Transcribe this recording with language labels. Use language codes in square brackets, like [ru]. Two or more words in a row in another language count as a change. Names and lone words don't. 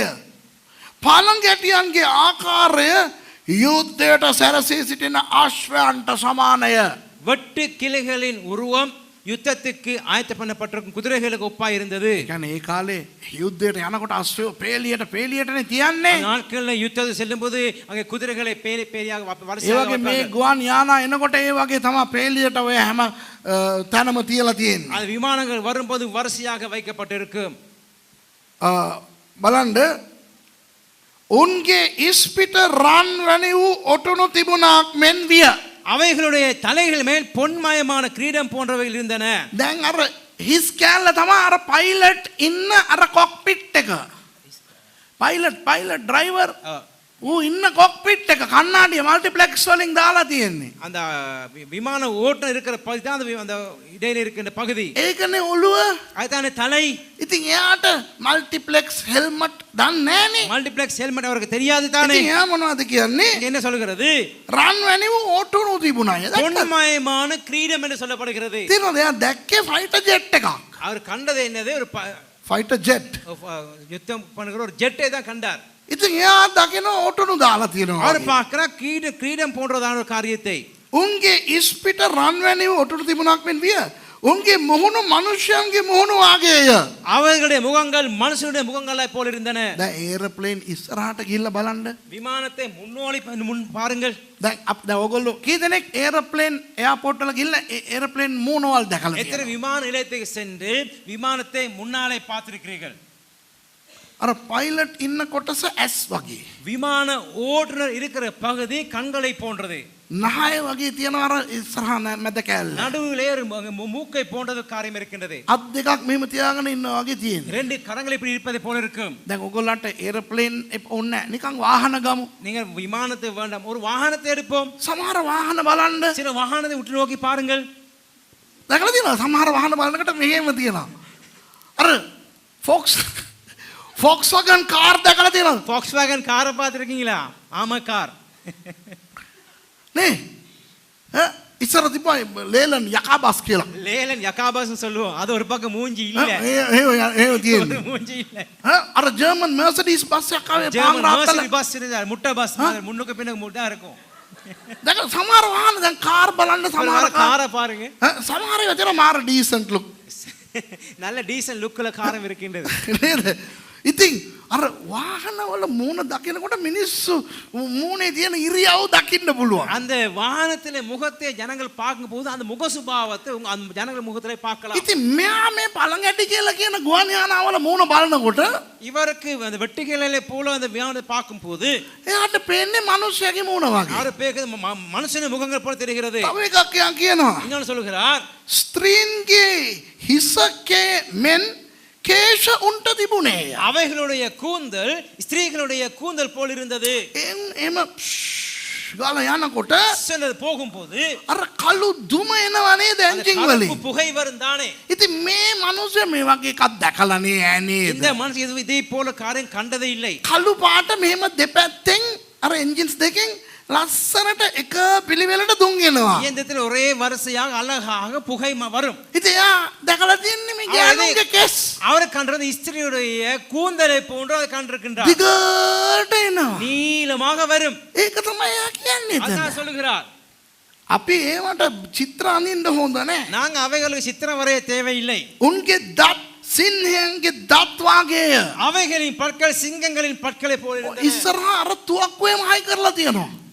[si] පාලංගැටියන්ගේ ආකාරය යුද්ධයට සැරසී සිටින අශ්වයන්ට සමානය. [ta] வெட்டு கிளைகளின் உருவம் யுத்தத்துக்கு ஆயத்த பண்ணப்பட்டிருக்கும் குதிரைகளுக்கு ஒப்பாய் இருந்தது. [si] කියන්නේ ඒ කාලේ යුද්ධයට යනකොට අශ්වය පේලියටනේ තියන්නේ. [ta] நாட்களில் யுத்தத்துக்கு செல்லும்போது அங்கே குதிரைகளை பேலியாக [si] ඒ [ta] வரிசையாக [si] වගේ මේ [ta] வைப்பார்கள். [si] ගුවන් යානා එනකොට ඒ වගේ තමයි පේලියට ඔය හැම තැනම තියලා තියෙන්නේ. [ta] அது விமானங்கள் வரும்போது வரிசையாக வைக்கப்பட்டிருக்கும். [si] බලන්න උන්ගේ ඉස්පිට රන් වැනි වූ ඔටුනු තිබුණාක් මෙන් විය. [ta] அவைகளுடைய தலைகள் மேல் பொன்மயமான கிரீடம் போன்றவைகள் இருந்தன. [si] දැන් අර හිස් කෑල්ල තමයි අර පයිලට් ඉන්න අර කොක්පිට් එක. [en] pilot driver [si] ඌ ඉන්න කොක්පිට් එක කන්නාඩිය මල්ටිප්ලෙක්ස් වලින් දාලා තියෙන්නේ. [ta] அந்த விமான ஓட்டம் இருக்கிற பகுதி தான் அந்த இடையில இருக்கின்ற பகுதி. [si] ඒකනේ ඔළුව. [ta] அதுதானே தலை. [si] ඉතින් එයාට [en] multiplex helmet [si] දන්නේ නැහනේ. [en] multiplex helmet [ta] அவருக்கு தெரியாது தானே. [si] ඉතින් එයා මොනවද කියන්නේ? [ta] இங்க என்ன சொல்கிறது? [si] රන් වැනි වූ ඔටුනු තිබුණා. [ta] பொன்மயமான கிரீடம் என்று சொல்லப்படுகிறது. [si] තියනවාද? එයා දැක්කේ [en] fighter jet [si] එකක්. [ta] அவர் கண்டது என்னது? ஒரு [en] fighter jet. [ta] யுத்தம் பண்ணுகிற ஒரு ஜெட்டை தான் கண்டார். [si] ඉතින් එයා දකින ඔටුනු දාලා තියෙනවා. [ta] அவர் பார்க்கிறார் கிரீடம் போன்றதான ஒரு காரியத்தை. [si] උන්ගේ ඉස්පිට රන් වැනි වූ ඔටුනු තිබුණාක් මෙන් විය. උන්ගේ මුහුණු මනුෂ්‍යයන්ගේ මුහුණු වාගේය. [ta] அவர்களுடைய முகங்கள் மனுஷனுடைய முகங்களைப் போல இருந்தன. [si] දැන් ඒරෝප්ලේන් ඉස්සරහට ගිහිල්ලා බලන්න. [ta] விமானத்தை முன் பாருங்கள். [si] දැන් ඔයගොල්ලෝ කී දෙනෙක් [en] aeroplane airport [si] වල ගිහිල්ලා ඒරෝප්ලේන් මූණවල් දැකලා [ta] எத்தனை [si] තියෙනවා? [ta] விமான நிலையத்துக்கு சென்று விமானத்தை முன்னாலே பார்த்திருக்கிறீர்கள்? [si] අර පයිලට් ඉන්න කොටස ඇස් වගේ. [ta] விமான ஓட்டுநர் இருக்கிற பகுதி கண்களை போன்றது. [si] නහය වගේ තියෙනවා අර ඉස්සරහ මැද කෑල්ල. [ta] நடுவிலே ஒரு மூக்கை போன்றது காரியம் இருக்கின்றது. [si] අත් දෙකක් මෙහෙම තියාගෙන ඉන්නවා වගේ තියෙනවා. [ta] ரெண்டு கரங்கள் இப்படி இருப்பதை போல இருக்கும். [si] දැන් ඔයගොල්ලන්ට ඒරෝප්ලේන් ඕනේ නැහැ. නිකන් වාහන ගමු. [ta] நீங்கள் விமானத்தை வேண்டாம், ஒரு வாகனத்தை எடுப்போம். [si] සමහර වාහන බලන්න. [ta] சில வாகனத்தை உற்று நோக்கி பாருங்கள். [si] දැකලා තියෙනවා සමහර වාහන බලනකොට මෙහෙම තියෙනවා. අර Volkswagen කාර් දැකලා තියෙනවද? [ta] Volkswagen காரை பார்த்திருக்கீங்களா? ஆமா கார். [si] නේ ඉස්සර තිබ්බා ලේලන් යකාබස් කියලා. [ta] லேலன் யகாபாஸ் சொல்லுவோம். அது ஒரு பக்கம் மூஞ்சி இல்ல. [si] ඒ තියෙන්නේ. [ta] மூஞ்சி இல்ல. [si] අර ජර්මන් මර්සිඩීස් බස් එකක් ආවේ [ta] ஜெர்மன் [si] පාංගරාත්තල. [ta] மர்சிடிஸ் பஸ் இருந்தா முட்டை பஸ் முன்னுக்கு பின்னுக்கு முட்டா இருக்கும். [si] දැන් සමහර වාහන දැන් කාර් බලන්න සමහර [ta] காரை பாருங்க. [si] සමහර ඒවා තියෙනවා මාර [en] decent look. [ta] நல்ல டீசல் லுக்ல காரம் இருக்கின்றது. [si] නේද? ඉතින් අර වාහනවල මූණ දකිනකොට මිනිස්සු මූණේ තියෙන ඉරියව් දකින්න පුළුවන්. [ta] அந்த வாகனத்திலே முகத்தை ஜனங்கள் பார்க்கும்போது அந்த முக சுபாவத்தை அந்த ஜனங்கள் முகத்திலே பார்க்கலாம். [si] ඉතින් මෙයා මේ පළඟැටි කියලා කියන ගුවන් යානාවල මූණ බලනකොට [ta] இவருக்கு அந்த வெட்டுக்கிளையிலே போல அந்த விமானத்தை பார்க்கும்போது [si] එයාට පේන්නේ මිනිස්සයාගේ මූණ වගේ. [ta] அவர் பேருக்கு மனுஷன முகங்கள் போல தெரிகிறது. [si] තව එකක් යා කියනවා. [ta] இன்னொன்னு சொல்லுகிறார், [si] ස්ත්‍රීන්ගේ හිසකේ මෙන් කේශ උන්ට තිබුණේ. [ta] அவைகளுடைய கூந்தல் ஸ்திரீகளுடைய கூந்தல் போல் இருந்தது. [si] එම ගාලා යනකොට [ta] சிலர் போகும்போது [si] අර කළු දුම එනවා නේද එන්ජින් [ta] கருப்பு [si] වලින්. [ta] புகை வரும் தானே. [si] ඉතින් මේ මිනිස්සු මේ වගේ එකක් දැකලා නෑ නේද? [ta] இந்த மனுஷன் இதே போல காரியம் கண்டதே இல்லை. [si] කළු පාට මෙහෙම දෙපැත්තෙන් අර එන්ජින්ස් දෙකෙන් ලස්සනට එක පිළිවෙලට දුම් එනවා. [ta] இயந்திரத்தில் ஒரே வரிசையாக அழகாக புகை வரும். [si] ඉතින් එයා දැකලා තියන්නේ මේ ගෑනුන්ගේ කෙස්. [ta] அவர் கண்டது ஸ்திரியுடைய கூந்தலை போன்று அதை கண்டிருக்கின்றார். [si] දිගට එනවා. [ta] நீளமாக வரும். [si] ඒක තමයි එයා කියන්නේ. [ta] அதான் சொல்லுகிறார். [si] අපි ඒවට චිත්‍ර අඳින්න හොඳ නැහැ. [ta] நாங்க அவைகளுக்கு சித்திரம் வரைய தேவையில்லை. [si] උන්ගේ දත් සිංහයන්ගේ දත් වාගේය. [ta] அவைகளின் பற்கள் சிங்கங்களின் பற்களை போல இருந்தன. [si] ඉස්සරහා අර තුවක්කුවේම හයි කරලා තියෙනවා.